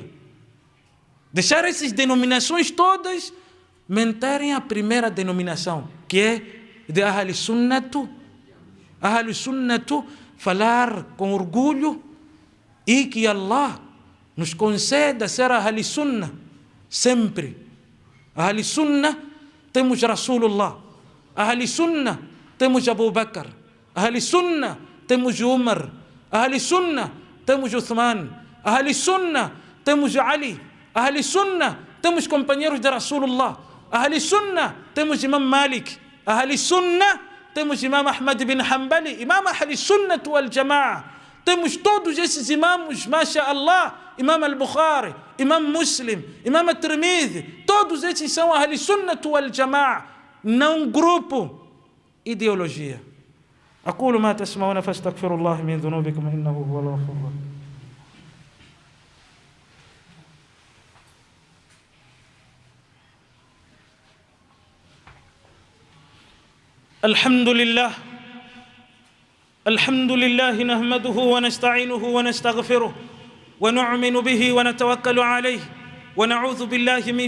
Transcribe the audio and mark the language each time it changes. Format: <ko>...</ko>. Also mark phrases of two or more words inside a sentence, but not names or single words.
<pt>Deixar essas denominações todas, manterem a primeira denominação, que é de</pt> <ar>أهل السنة. أهل السنة,</ar> <pt>falar com orgulho e que Allah nos conceda ser</pt> <ar>أهل السنة</ar> <pt>sempre.</pt> <ar>أهل السنة</ar> <pt>temos Rasulullah.</pt> <ar>أهل السنة</ar> <pt>temos Abu Bakr.</pt> <ar>أهل السنة</ar> <pt>temos Umar.</pt> <ar>أهل السنة</ar> <pt>temos Uthman.</pt> <ar>أهل السنة</ar> <pt>temos Ali.</pt> <ar>أهل السنة</ar> <pt>temos companheiros de Rasulullah.</pt> <ar>أهل السنة</ar> <pt>temos Imam Malik.</pt> <ar>أهل السنة</ar> <pt>temos Imam Ahmad bin Hanbali.</pt> <ar>إمام أهل السنة والجماعة.</ar> <pt>Temos todos esses imãos, mashallah. Imam al-Bukhari, Imam Muslim, Imam al-Tirmidhi. Todos esses são</pt> <ar>أهل السنة والجماعة.</ar> <pt>Não grupo, ideologia.</pt> <ar>أقول ما تسمعون فاستغفروا الله من ذنوبكم إنه هو الغفور الرحيم. الحمد لله نحمده ونستعينه ونستغفره ونؤمن به ونتوكل عليه ونعوذ بالله من</ar>